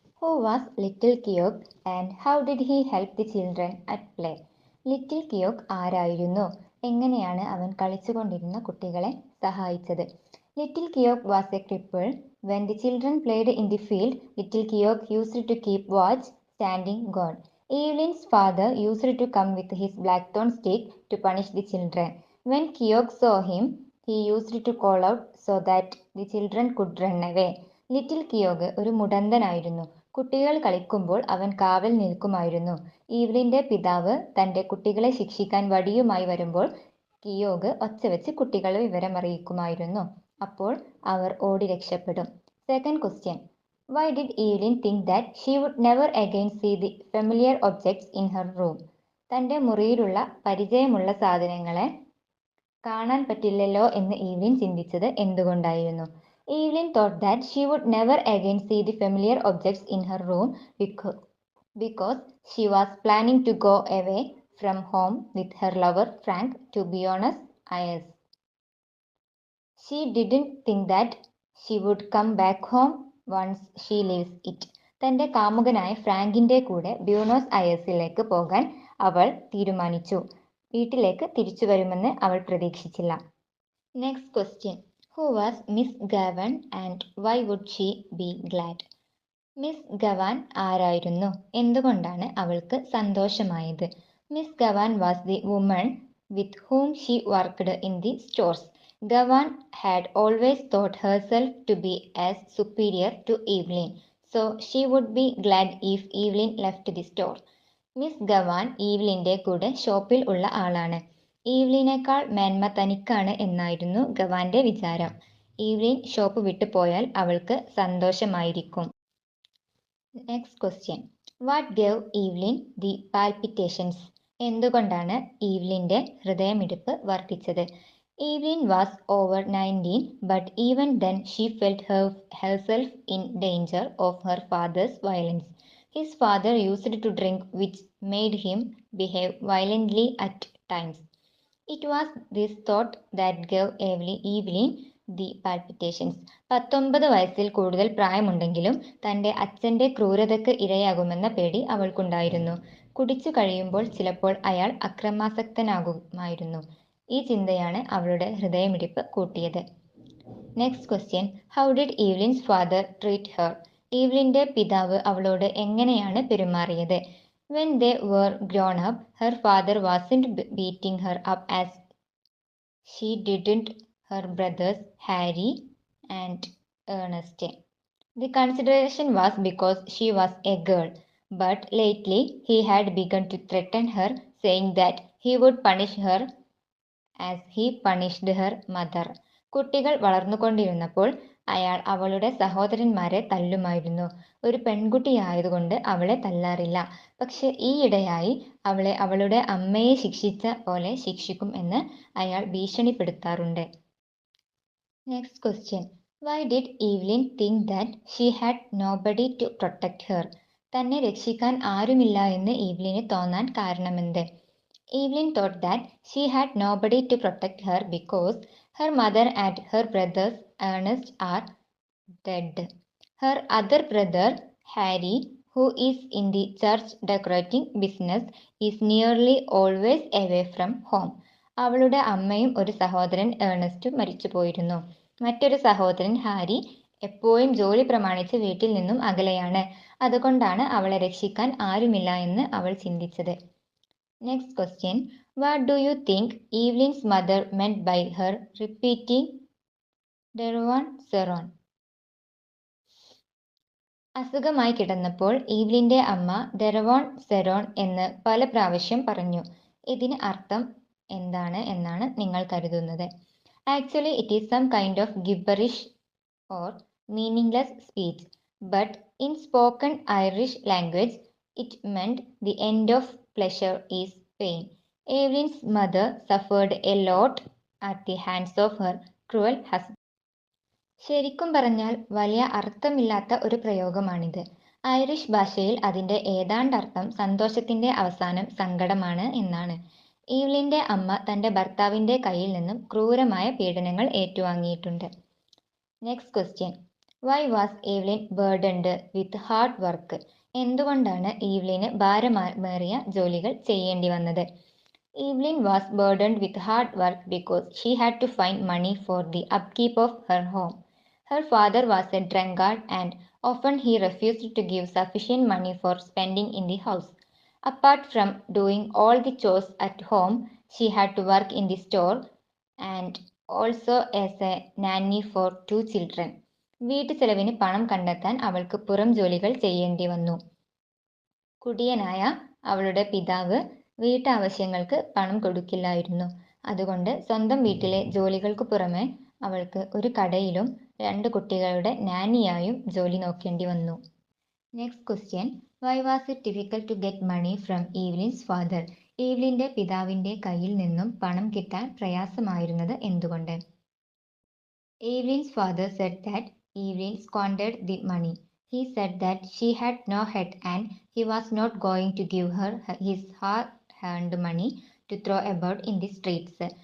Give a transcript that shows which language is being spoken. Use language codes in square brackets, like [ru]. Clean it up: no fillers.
[en] Who was Little Keogh and how did he help the children at play? [ml] Little കിയോക് ആരായിരുന്നു? എങ്ങനെയാണ് അവൻ കളിച്ചുകൊണ്ടിരുന്ന കുട്ടികളെ സഹായിച്ചത്? [en] Little Keogh was a cripple. When the children played in the field, Little Keogh used to keep watch, standing guard. Eveline's father used to come with his blackthorn stick to punish the children. When Keogh saw him, he used to call out so that the children could run away. [ml] Little കിയോഗ് ഒരു മുടന്തനായിരുന്നു. കുട്ടികൾ കളിക്കുമ്പോൾ അവൻ കാവൽ നിൽക്കുമായിരുന്നു. ഈവ്ലിന്റെ പിതാവ് തന്റെ കുട്ടികളെ ശിക്ഷിക്കാൻ വടിയുമായി വരുമ്പോൾ കിയോഗ് ഒച്ചവെച്ച് കുട്ടികളെ വിവരമറിയിക്കുമായിരുന്നു. അപ്പോൾ അവർ ഓടി രക്ഷപ്പെടും. [en] Second question. Why did Eveline think that she would never again see the familiar objects in her room? [ml] തന്റെ മുറിയിലുള്ള പരിചയമുള്ള സാധനങ്ങളെ കാണാൻ പറ്റില്ലല്ലോ എന്ന് ഈവ്ലിൻ ചിന്തിച്ചത് എന്തുകൊണ്ടായിരുന്നു? [en] Eveline thought that she would never again see the familiar objects in her room because she was planning to go away from home with her lover Frank to Buenos Aires. She didn't think that she would come back home once she leaves it. [ml] തന്റെ കാമുകനായ ഫ്രാങ്കിന്റെ കൂടെ ബ്യൂണോസ് അയേഴ്സിലേക്ക് പോകാൻ അവൾ തീരുമാനിച്ചു. വീട്ടിലേക്ക് തിരിച്ചു വരുമെന്ന് അവൾ പ്രതീക്ഷിച്ചില്ല. [en] Next question. Who was Miss Gavan and why would she be glad? [ml] Miss Gawan ആരായിരുന്നു? എന്തുകൊണ്ടാണ് അവൾക്ക് സന്തോഷമായത്? [en] Miss Gavan was the woman with whom she worked in the stores. Gavan had always thought herself to be as superior to Eveline, so she would be glad if Eveline left the store. [ml] Miss Gawan ഈവ്ലിന്റെ കൂടെ ഷോപ്പിൽ ഉള്ള ആളാണ്. ഈവ്ലിനേക്കാൾ മേന്മ തനിക്കാണ് എന്നായിരുന്നു ഗവാന്റെ വിചാരം. Evelyn shop വിട്ടു പോയാൽ അവൾക്ക് സന്തോഷമായിരിക്കും. [en] Next question. What gave Eveline the palpitations? [ml] എന്തുകൊണ്ടാണ് ഈവ്ലിന്റെ ഹൃദയമിടിപ്പ് വർദ്ധിച്ചത്? [en] Eveline was over 19, but even then she felt herself in danger of her father's violence. His father used to drink, which made him behave violently at times. It was this thought that gave Eveline the palpitations. [ml] 19 വയസ്സിൽ കൂടുതൽ പ്രായമുണ്ടെങ്കിലും തന്റെ അച്ഛന്റെ ക്രൂരതയ്ക്ക് ഇരയാകുമെന്ന പേടി അവൾക്കുണ്ടായിരുന്നു. കുടിച്ചു കഴിയുമ്പോൾ ചിലപ്പോൾ അയാൾ അക്രമാസക്തനാകുമായിരുന്നു. ഈ ചിന്തയാണ് അവളുടെ ഹൃദയമിടിപ്പ് കൂട്ടിയത്. [en] Next question. How did Eveline's father treat her? [ml] ഈവ്ലിന്റെ പിതാവ് അവളോട് എങ്ങനെയാണ് പെരുമാറിയത്? [en] When they were grown up, her father wasn't beating her up as she didn't her brothers Harry and Ernest. The consideration was because she was a girl, but lately he had begun to threaten her, saying that he would punish her as he punished her mother. [ml] കുട്ടികൾ വളർന്നുകൊണ്ടിരുന്നപ്പോൾ അയാൾ അവളുടെ സഹോദരന്മാരെ തല്ലുമായിരുന്നു. ഒരു പെൺകുട്ടിയായതുകൊണ്ട് അവളെ തല്ലാറില്ല, പക്ഷെ ഈയിടെയായി അവളെ അവളുടെ അമ്മയെ ശിക്ഷിച്ച പോലെ ശിക്ഷിക്കും എന്ന് അയാൾ ഭീഷണിപ്പെടുത്താറുണ്ട്. [en] Next question. Why did Eveline think that she had nobody to protect her? [ml] തന്നെ രക്ഷിക്കാൻ ആരുമില്ല എന്ന് ഈവ്ലിന് തോന്നാൻ കാരണമെന്ത്? [en] Eveline thought that she had nobody to protect her because her mother and her brothers Ernest are dead. Her other brother Harry, who is in the church decorating business, is nearly always away from home. [ml] അവളുടെ അമ്മയും ഒരു സഹോദരൻ ഏണസ്റ്റും മരിച്ചുപോയിരുന്നു. മറ്റൊരു സഹോദരൻ Harry എപ്പോഴും ജോലി പ്രമാണിച്ച് വീട്ടിൽ നിന്നും അകലെയാണ്. അതുകൊണ്ടാണ് അവളെ രക്ഷിക്കാൻ ആരുമില്ല എന്ന് അവൾ ചിന്തിച്ചത്. [en] Next question. What do you think Eveline's mother meant by her repeating Deron Seron? [ml] അസുഖമായി കിടന്നപ്പോൾ ഈവ്ലിന്റെ അമ്മ ദെറവോൺ സെറോൺ എന്ന് പല പ്രാവശ്യം പറഞ്ഞു. ഇതിന് അർത്ഥം എന്താണ് എന്നാണ് നിങ്ങൾ കരുതുന്നത്? [en] Actually, it is some kind of gibberish or meaningless speech, but in spoken Irish language, it meant the end of pleasure is pain. Eveline's mother suffered a lot at the hands of her cruel husband. [ml] ശരിക്കും പറഞ്ഞാൽ വലിയ അർത്ഥമില്ലാത്ത ഒരു പ്രയോഗമാണിത്. Irish ഭാഷയിൽ അതിൻ്റെ ഏതാണ്ടർത്ഥം സന്തോഷത്തിന്റെ അവസാനം സങ്കടമാണ് എന്നാണ്. ഈവ്ലിന്റെ അമ്മ തന്റെ ഭർത്താവിന്റെ കയ്യിൽ നിന്നും ക്രൂരമായ പീഡനങ്ങൾ ഏറ്റുവാങ്ങിയിട്ടുണ്ട്. [en] Next question. Why was Evelyn burdened with hard work? [ml] എന്തുകൊണ്ടാണ് ഈവ്ലിന് ഭാരമേറിയ ജോലികൾ ചെയ്യേണ്ടി വന്നത്? [en] Evelyn was burdened with hard work because she had to find money for the upkeep of her home. Her father was a drunkard and often he refused to give sufficient money for spending in the house. Apart from doing all the chores at home, she had to work in the store and also as a nanny for 2 children. [ml] വീട്ടുചെലവിന് പണം കണ്ടെത്താൻ അവൾക്ക് പുറം ജോലികൾ ചെയ്യേണ്ടി വന്നു. കുടിയനായ അവളുടെ പിതാവ് വീട്ടാവശ്യങ്ങൾക്ക് പണം കൊടുക്കില്ലായിരുന്നു. അതുകൊണ്ട് സ്വന്തം വീട്ടിലെ ജോലികൾക്ക് പുറമെ അവൾക്ക് ഒരു കടയിലും 2 കുട്ടികളുടെ നാനിയായും ജോലി നോക്കേണ്ടി വന്നു. [en] Next question. Why was it difficult to get money from Evelyn's father? [ml] ഈവ്ലിൻ്റെ പിതാവിൻ്റെ കയ്യിൽ നിന്നും പണം കിട്ടാൻ പ്രയാസമായിരുന്നത് എന്തുകൊണ്ട്? [en] Evelyn's father said that Evelyn squandered the money. He said that she had no head and he was not going to give her his hard-earned money to throw about in the streets.